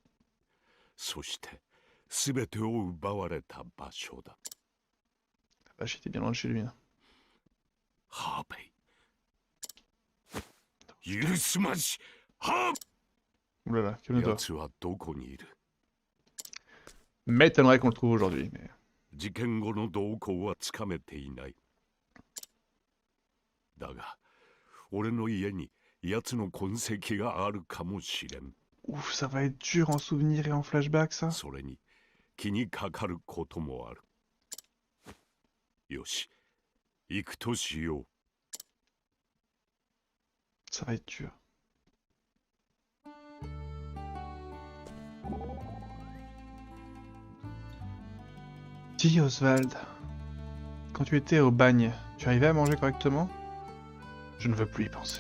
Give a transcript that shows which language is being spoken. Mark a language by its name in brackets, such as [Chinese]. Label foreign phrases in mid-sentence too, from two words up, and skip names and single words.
[French] Ah, j'étais bien loin de chez lui. Hein. Oulala, calme-toi. M'étonnerait qu'on le trouve aujourd'hui, mais... [Japanese] 事件後の動向はつかめていない。だが、俺の家に奴の痕跡があるかもしれん。 [French] Ouf, ça va être dur en souvenir et en flashback, ça. [Japanese] それに気にかかることもある。よし、行くとしよう。 [French] Ça va être dur. Dis Oswald, quand tu étais au bagne, tu arrivais à manger correctement? Je ne veux plus y penser.